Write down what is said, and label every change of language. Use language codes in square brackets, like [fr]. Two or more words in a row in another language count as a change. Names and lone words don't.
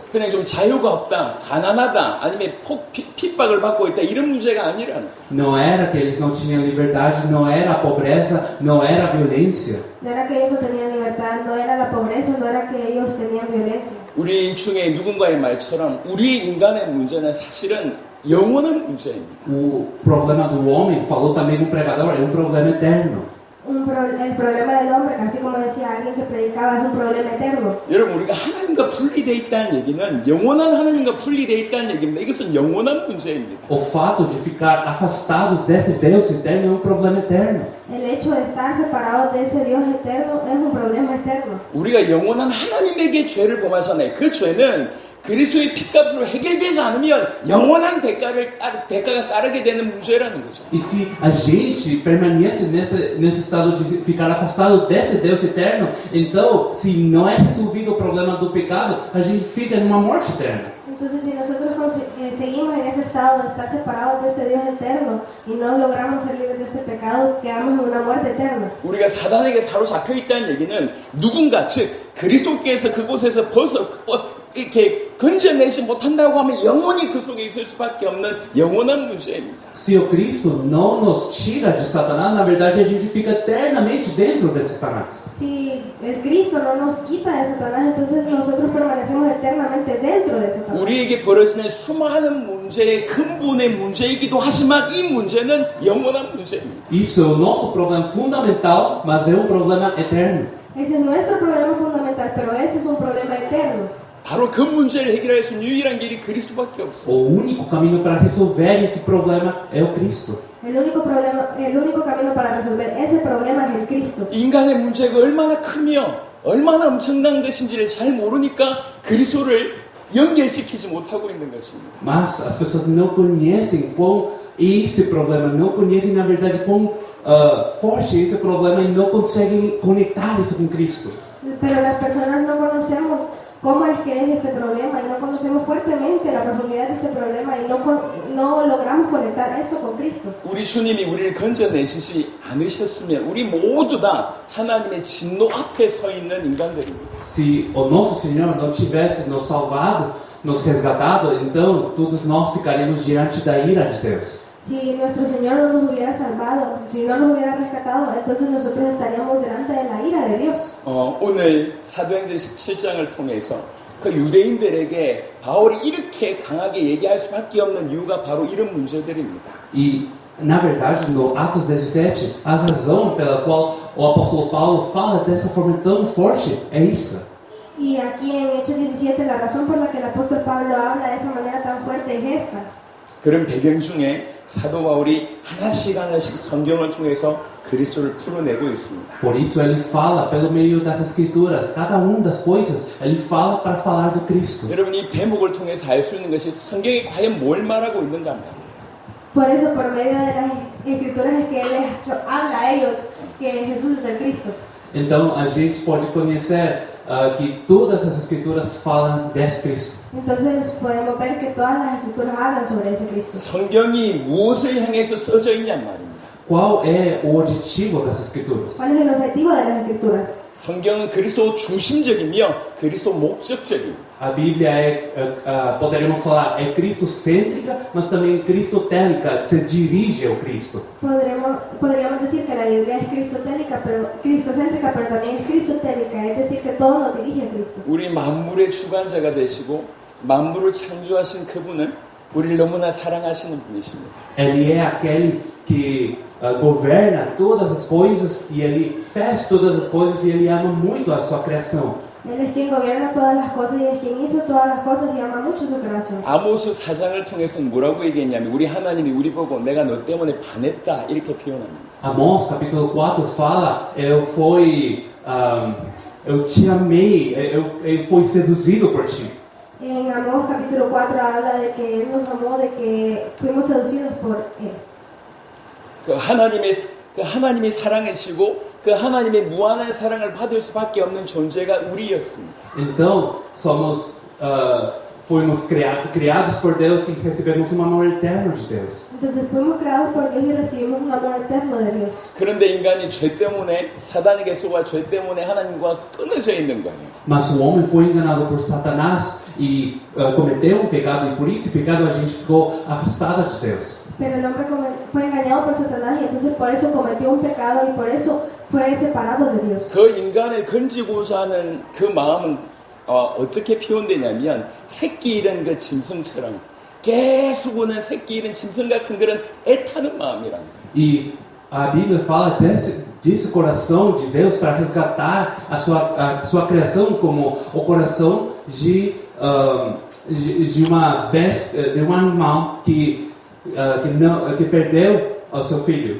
[ko] 그냥 좀 자유가 없다, 가난하다, 아니면 핍박을 받고 있다 이런 문제가 아니라는 거예요. [pt] Não era que eles não tinham liberdade, não era a pobreza, não era a violência. [es] No era que ellos no tenían libertad, no era la pobreza, no era que ellos tenían violencia. [ko] 우리 중에 누군가의 말처럼 우리 인간의 문제는 사실은 영원한 문제입니다. [pt] O problema do homem, falou também um pregador, é um problema eterno. [es] El problema del hombre, así como decía alguien que predicaba, es un problema eterno. [ko] 여러분 우리가 하나님과 분리되어 있다는 얘기는 영원한 하나님과 분리되어 있다는 얘기입니다. 이것은 영원한 문제입니다. [pt] O fato de ficar afastados desse Deus eterno é um problema eterno. [es] El hecho de estar separados de ese Dios eterno es un problema eterno. [ko] 우리가 영원한 하나님에게 죄를 범하잖아요. 그 죄는 그리스도의 피값으로 해결되지 않으면 영원한 대가가 따르게 되는 문제라는 거죠. [pt] E se a gente permanece nesse estado de ficar afastado desse Deus eterno, então, se não é resolvido o problema do pecado, a gente fica numa morte eterna. [es] Entonces, si nosotros seguimos en ese estado de estar separados de este Dios eterno y no logramos ser libres de este pecado, quedamos en una muerte eterna. [ko] 우리가 사단에게 사로잡혀 있다는 얘기는 누군가, 즉 그리스도께서 그곳에서 이렇게 건져내지 못한다고 하면 영원히 그 속에 있을 수밖에 없는 영원한 문제입니다. [pt] Se o Cristo não nos tira de Satanás, na verdade a gente fica eternamente dentro de Satanás. [es] Si el Cristo no nos quita de Satanás, entonces nosotros permanecemos eternamente dentro de Satanás. [ko] 우리에게 벌어지는 수많은 문제의 근본의 문제이기도 하지만 이 문제는 영원한 문제입니다. [pt] Isso é o nosso problema fundamental, mas é um problema eterno. [es] Ese es nuestro problema fundamental, pero ese es un problema eterno. [ko] 바로 그 문제를 해결할 수 있는 유일한 길이 그리스도밖에 없어요. [pt] O único caminho para resolver esse problema é o Cristo. [es] El único camino para resolver ese problema es el Cristo. [ko] 인간의 문제가 얼마나 크며 얼마나 엄청난 것인지를 잘 모르니까 그리스도를 연결시키지 못하고 있는 것입니다. [pt] Mas as pessoas não conhecem quão esse problema, não conhecem na verdade quão forte é esse problema e não conseguem conectar isso com Cristo. [es] Pero las personas no conocemos cómo es que es este problema y no conocemos fuertemente la profundidad de este problema y no logramos conectar esto con Cristo. [ko] 우리 주님이 우리를 건져내시지 않으셨으면 우리 모두 다 하나님의 진노 앞에 서 있는 인간들입니다. [pt] Se o nosso Senhor não tivesse nos salvado, nos resgatado, então todos nós ficaríamos diante da ira de Deus. [es] Si nuestro Señor no nos hubiera salvado, si no nos hubiera rescatado, entonces nosotros estaríamos delante de la ira de Dios. [ko] 오늘 사도행전 17장을 통해서 그 유대인들에게 바울이 이렇게 강하게 얘기할 수밖에 없는 이유가 바로 이런 문제들입니다. [pt] E, na verdade, no Atos 17, a razão pela qual o apóstolo Paulo fala dessa forma tão forte é isso. [es] Y aquí en Hechos 17, la razón por la que el apóstol Pablo habla de esa manera tan fuerte es esta. [ko] 그런 배경 중에 사도 바울이 하나씩 성경을 통해서 그리스도를 풀어내고 있습니다. [pt] Por isso ele fala pelo meio das escrituras, cada das coisas, ele fala para falar do Cristo. [ko] 여러분 이 대목을 통해서 알 수 있는 것이 성경이 과연 뭘 말하고 있는가 말이에요. [es] Por eso, por medio de las escrituras es que él les habla a ellos que Jesús es el Cristo. [pt] Então a gente pode conhecer que todas as escrituras falam desse Cristo. [es] Entonces podemos ver que todas las escrituras hablan sobre ese Cristo. [ko] 성경이 무엇을 향해서 써져 있냔 말입니다. [pt] Qual é o objetivo das escrituras? [es] ¿Cuál es el objetivo de las escrituras? [ko] 성경은 그리스도 중심적이며 그리스도 목적적입니다. [pt] A Bíblia poderíamos falar, é cristocêntrica, mas também cristotélica, que se dirige ao Cristo. [es] Podríamos decir que la Biblia es cristocéntrica, pero también es cristotélica, es decir, que todo nos dirige a Cristo. [ko] 우리 만물의 주관자가 되시고 만물을 창조하신 그분은 우리를 너무나 사랑하시는 분이십니다. [pt] Ele é aquele que governa todas as coisas e ele fez todas as coisas e ele ama muito a sua criação. [es] Él es quien gobierna todas las cosas y es quien hizo todas las cosas y ama mucho su creación. [ko] 아모스 4장을 통해서는 뭐라고 얘기했냐면 우리 하나님이 우리 보고 내가 너 때문에 반했다 이렇게 표현합니다. [pt] Amós capítulo 4 fala, eu te amei, eu fui seduzido por ti. [es] En Amós capítulo 4 habla de que Él nos amó, de que fuimos seducidos por Él. [ko] 그 하나님이 사랑이시고 그 하나님의 무한한 사랑을 받을 수밖에 없는 존재가 우리였습니다. [pt] Então, fomos criados por Deus e recebemos um amor eterno de Deus. [es] Entonces fuimos creados por Dios y recibimos un amor eterno de Dios. [ko] 그런데 인간이 죄 때문에 사단에게 속아 죄 때문에 하나님과 끊어져 있는 거예요. [pt] Mas o homem foi enganado por Satanás e cometeu pecado e por esse pecado a gente ficou afastada de Deus. [es] Pero el hombre fue engañado por Satanás y entonces por eso cometió un pecado y por eso fue separado de Dios. [ko] 그 인간을 건지고자 하는 그 마음은 어떻게 표현되냐면 새끼 잃은 그 짐승처럼 계속 오는 새끼 잃은 짐승 같은 그런 애타는 마음이란 거예요. [pt] E a Bíblia fala desse coração de Deus para resgatar a sua criação como o coração de uma bestia, de um animal que perdeu o seu filho.